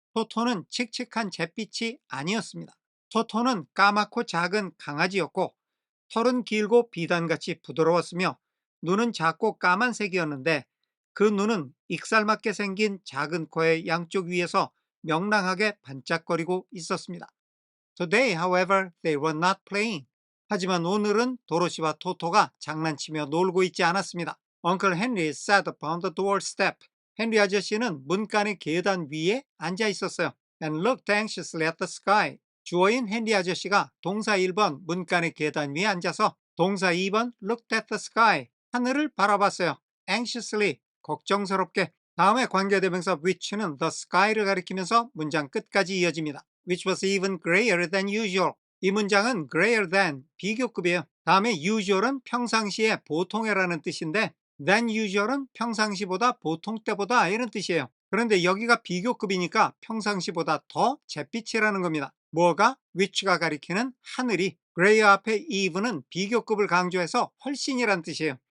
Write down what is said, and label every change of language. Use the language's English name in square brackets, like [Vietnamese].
[Korean] 토토는 칙칙한 잿빛이 아니었습니다. 토토는 까맣고 작은 강아지였고 털은 길고 비단같이 부드러웠으며 눈은 작고 까만색이었는데 그 눈은 익살맞게 생긴 작은 코의 양쪽 위에서 명랑하게 반짝거리고 있었습니다. [English] Today, however, they were not playing. [Korean] 하지만 오늘은 도로시와 토토가 장난치며 놀고 있지 않았습니다. [English] Uncle Henry sat upon the doorstep. [Korean] 헨리 아저씨는 문간의 계단 위에 앉아 있었어요. [English] And looked anxiously at the sky. [Korean] 주어인 헨리 아저씨가 동사 1번 문간의 계단 위에 앉아서 동사 2번 [English] looked at the sky. [Korean] 하늘을 바라봤어요. anxiously, 걱정스럽게. 다음에 관계대명사 which는 the sky를 가리키면서 문장 끝까지 이어집니다. [English] which was even grayer than usual. [Korean] 이 문장은 greater than, 비교급이에요. 다음에 usual은 평상시에 보통이라는 뜻인데 than usual은 평상시보다 보통 때보다 이런 뜻이에요. 그런데 여기가 비교급이니까 평상시보다 더 잿빛이라는 겁니다. 뭐가? which가 가리키는 하늘이. greater 앞에 even은 비교급을 강조해서 훨씬이란 뜻이에요.